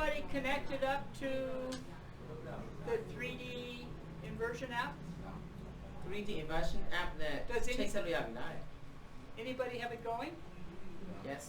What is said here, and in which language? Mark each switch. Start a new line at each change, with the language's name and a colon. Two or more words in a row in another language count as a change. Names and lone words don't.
English: connected up to the 3D inversion app? 3D inversion app
Burmese: နဲ့
English: Does any-
Burmese: ချိတ်ဆက်လို့ရပြီလား
English: Anybody have it going? Yes.